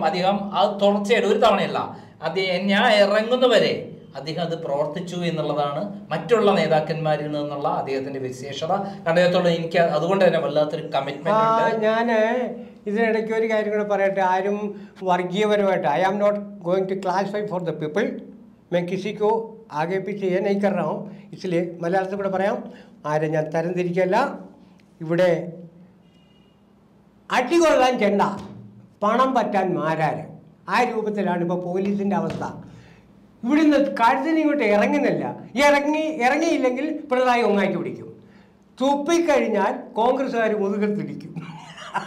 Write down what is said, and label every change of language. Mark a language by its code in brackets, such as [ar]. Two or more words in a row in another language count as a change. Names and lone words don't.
[ml] അത് തുടർച്ചയായിട്ട് ഒരു തവണയല്ല, ഞാൻ ഇറങ്ങുന്നവരെ അദ്ദേഹം അത് പ്രവർത്തിച്ചു എന്നുള്ളതാണ് മറ്റുള്ള നേതാക്കന്മാരിൽ നിന്നുള്ള അദ്ദേഹത്തിന്റെ വിശേഷത. അദ്ദേഹത്തോട് എനിക്ക് അതുകൊണ്ട് തന്നെ വല്ലാത്തൊരു കമ്മിറ്റ്മെന്റ് ഉണ്ട്. ഞാൻ ഇതിനിടയ്ക്ക് ഒരു കാര്യം കൂടെ പറയട്ടെ, ആരും വർഗീയപരമായിട്ട്, [en] I am not going to classify for the people, [hi] मैं किसी को आगे पीछे ये नहीं कर रहा हूँ, इसलिए [ml] മലയാളത്തിൽ കൂടെ പറയാം, ആരും ഞാൻ തരംതിരിക്കല്ല. ഇവിടെ അടികൊള്ളാൻ ചെണ്ട, പണം പറ്റാൻ മാരാര്, ആ രൂപത്തിലാണ് ഇപ്പോൾ പോലീസിൻ്റെ അവസ്ഥ. ഇവിടുന്ന് കഴുത്തിന് ഇങ്ങോട്ട് ഇറങ്ങുന്നില്ല. ഇറങ്ങിയില്ലെങ്കിൽ പിണറായി ഒന്നാക്കി പിടിക്കും, തുപ്പിക്കഴിഞ്ഞാൽ കോൺഗ്രസ്സുകാർ മുതുകത്തിടിക്കും.